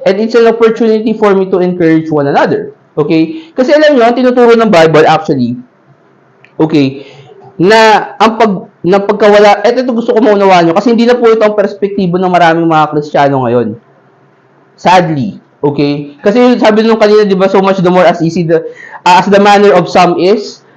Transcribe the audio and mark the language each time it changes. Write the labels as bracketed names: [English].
[English] And it's an opportunity for me to encourage one another. Okay? [Filipino] Kasi alam niyo, ang tinuturo ng Bible actually, okay, na pagkawala, ito gusto ko maunawaan nyo, kasi hindi na po ito ang perspektibo ng maraming mga Kristiyano ngayon. [English] Sadly. Okay? [Filipino] Kasi sabi nung kanina, di ba, [English] so much the more as the manner of some is.